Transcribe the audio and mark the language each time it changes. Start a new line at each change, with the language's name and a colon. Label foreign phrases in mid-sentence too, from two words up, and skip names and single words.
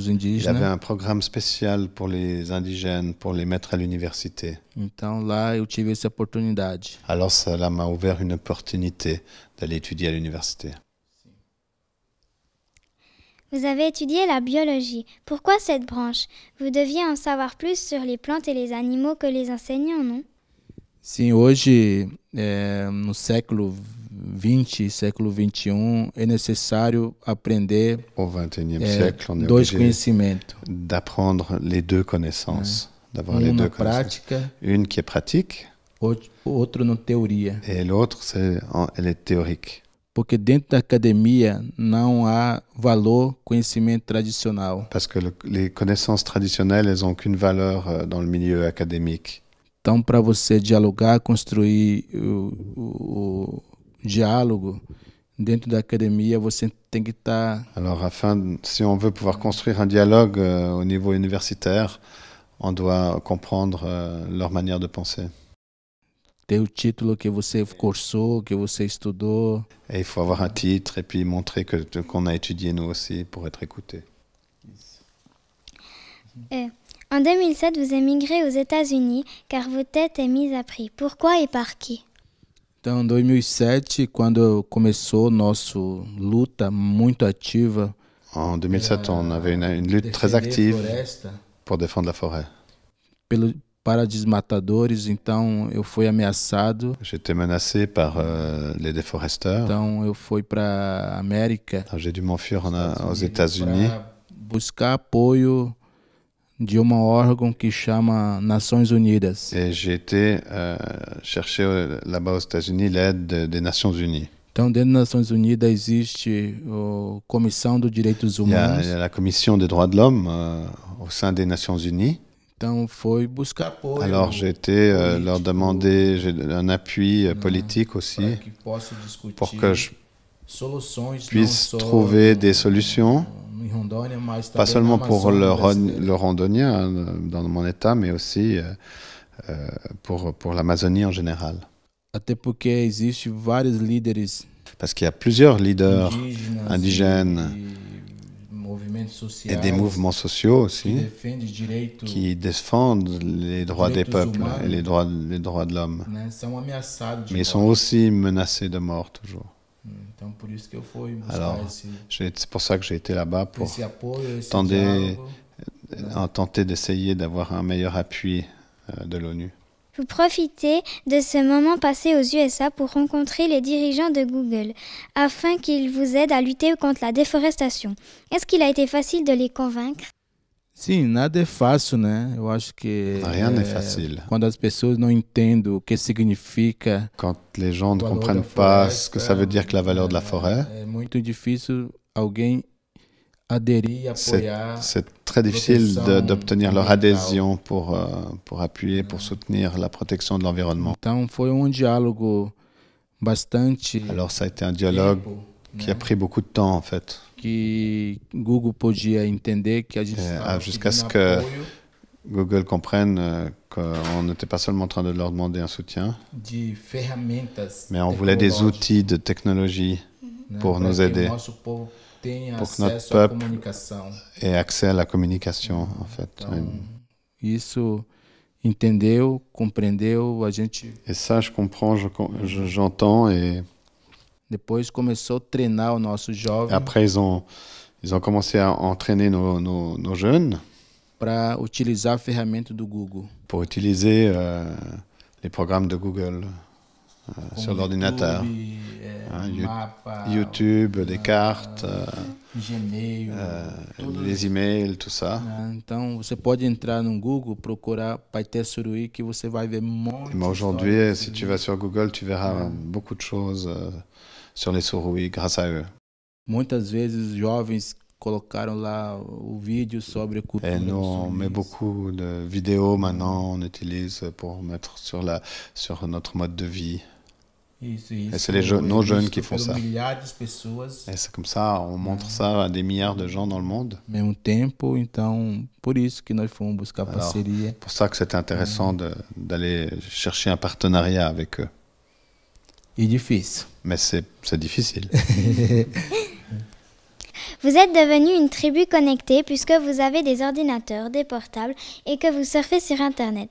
French: Il avait
Portuguese: indígenas.
French: un programme spécial pour les indigènes, pour les mettre à l'université.
Portuguese: Então lá eu tive essa oportunidade.
French: Alors cela m'a ouvert une opportunité d'aller étudier à l'université. Vous avez étudié la biologie. Pourquoi cette branche? Vous deviez en savoir plus sur les plantes et les animaux que les enseignants, non?
Portuguese: Sim, hoje, no século XX, século XXI, é necessário aprender
French: Au XXIe siècle, on est
Portuguese: dois
French: obligé
Portuguese: conhecimentos.
French: d'apprendre les deux connaissances, d'avoir les
Portuguese: Um
French: deux
Portuguese: na
French: connaissances.
Portuguese: prática,
French: Une qui est pratique
Portuguese: outro na teoria.
French: et l'autre, elle est théorique.
Portuguese: Porque dentro da academia não há valor conhecimento tradicional.
French: Parce que les connaissances traditionnelles, elles n'ont aucune valeur dans le milieu académique.
Portuguese: Então, para você dialogar, construir o diálogo dentro da academia, você tem que estar
French: Alors, si on veut pouvoir construire un dialogue au niveau universitaire, on doit comprendre leur manière de penser.
Portuguese: ter o título que você cursou, que você estudou.
French: Et il faut avoir un titre et puis montrer qu'on a étudié nous aussi pour être écouté. En 2007, vous émigrez aux États-Unis car votre tête est mise à prix. Pourquoi et par qui?
Portuguese: Então, em 2007, quando começou nossa luta muito ativa
French: En 2007, on avait une lutte très active pour défendre la forêt.
Portuguese: Para desmatadores, então eu fui ameaçado.
French: J'étais menacé par les déforesteurs.
Portuguese: Então eu fui para a América.
French: Alors, j'ai dû m'enfuir aux États-Unis.
Portuguese: Buscar apoio de um órgão que chama Nações Unidas.
French: Et j'ai été chercher là-bas aux États-Unis l'aide des Nations Unies.
Portuguese: Então, dentro das Nações Unidas existe a Comissão dos Direitos Humanos.
French: Il y a la Commission des droits de l'homme au sein des Nations Unies.
Portuguese: Então, foi buscar apoio.
French: Alors, j'ai été leur demander un appui politique aussi pour que je puisse trouver des solutions, pas seulement pour le randonnien dans mon état, mais aussi pour l'Amazonie en général.
Portuguese: Até porque existem vários líderes
French: Parce qu'il y a plusieurs leaders indigènes et des mouvements sociaux aussi qui défendent les droits des peuples et les droits de l'homme. Mais ils sont aussi menacés de mort toujours. Alors, c'est pour ça que j'ai été là-bas pour tenter d'essayer d'avoir un meilleur appui de l'ONU. vous profitez de ce moment passé aux USA pour rencontrer les dirigeants de Google afin qu'ils vous aident à lutter contre la déforestation. Est-ce qu'il a été facile de les convaincre?
Portuguese: Sim, nada é fácil, né? Eu acho que
French: Rien n'est facile.
Portuguese: quando as pessoas não entendem o que significa
French: Quand les gens ne
Portuguese: o valor
French: comprennent
Portuguese: da
French: pas ce que
Portuguese: floresta,
French: ça veut dire que la valeur de la forêt,
Portuguese: é muito difícil alguém aderir e apoiar.
French: c'est très difficile d'obtenir leur adhésion pour appuyer, pour soutenir la protection de l'environnement.
Portuguese: Então foi diálogo bastante
French: Alors ça a été un dialogue
Portuguese: tempo,
French: qui a pris beaucoup de temps en fait,
Portuguese: que Google podia entender que a gente estava
French: jusqu'à ce
Portuguese: pedindo
French: que
Portuguese: apoio
French: Google comprenne qu'on n'était pas seulement en train de leur demander un soutien,
Portuguese: de ferramentas,
French: mais on voulait des outils de technologie
Portuguese: né,
French: pour
Portuguese: para
French: nous
Portuguese: que
French: aider,
Portuguese: o nosso povo tenha
French: pour que notre
Portuguese: acesso à
French: peuple
Portuguese: comunicação.
French: et accès à la communication en fait.
Portuguese: Então, isso entendeu, compreendeu, a gente
French: Et ça, je comprends, j'entends. Et
Portuguese: depois começou a treinar o nosso jovem
French: après, ils ont commencé à entraîner nos jeunes
Portuguese: para utilizar a ferramenta do Google.
French: pour utiliser les programmes de Google sur l'ordinateur.
Portuguese: Mapa,
French: YouTube, des cartes,
Portuguese: Gmail, tudo
French: les emails, tout ça.
Portuguese: né? Então você pode entrar no Google, procurar Paité Suruí, que você vai ver monte
French: Mais aujourd'hui, si tu vas sur Google, tu verras beaucoup de choses sur les Suruí grâce à eux.
Portuguese: Muitas vezes jovens colocaram lá o vídeo sobre a cultura.
French: Et nous,
Portuguese: dos
French: on met
Portuguese: Suruís.
French: beaucoup de vidéos maintenant, on utilise pour mettre sur notre mode de vie.
Portuguese: Isso,
French: Et
Portuguese: isso.
French: c'est nos jeunes
Portuguese: Visto
French: qui font
Portuguese: por
French: ça.
Portuguese: milhares de pessoas
French: Et c'est comme ça, on montre ça à des milliards de gens dans le monde.
Portuguese: ao mesmo tempo, então por isso que nós fomos buscar
French: Alors,
Portuguese: parceria.
French: C'est pour ça que c'était intéressant d'aller chercher un partenariat avec eux.
Portuguese: E difícil.
French: Mais c'est difficile. Vous êtes devenu une tribu connectée puisque vous avez des ordinateurs, des portables et que vous surfez sur Internet.